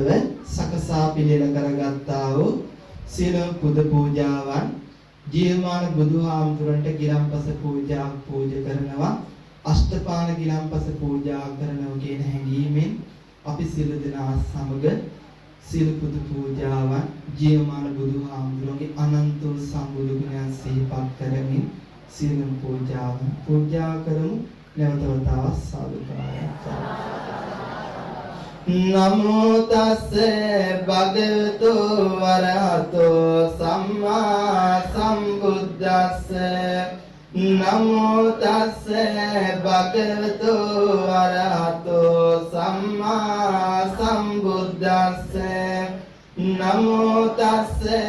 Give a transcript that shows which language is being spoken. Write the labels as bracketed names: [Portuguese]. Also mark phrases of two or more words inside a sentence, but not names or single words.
[Sinhala] සකසා පිළිල කරගත්තා වූ සියලු පුද පූජාවන් ජීවමාන බුදුහාමුදුරන්ට ගිලම්පස පූජා කරනවා, අෂ්ටපාන ගිලම්පස පූජා කරනවා කියන හැඟීමෙන් අපි සියලු දෙනා සමග සියලු පුද පූජාවන් ජීවමාන බුදුහාමුදුරන්ගේ අනන්ත සම්බුදු ගුණයන් සිහිපත් කරමින් සියලු පූජාවන් පූජා කරමු. නැවත වතාවක් සාදුකාරයක්. [Pali] නමෝ තස්ස භගවතු වරහතෝ සම්මා සම්බුද්දස්ස නමෝ තස්ස භගවතු වරහතෝ සම්මා සම්බුද්දස්ස නමෝ තස්ස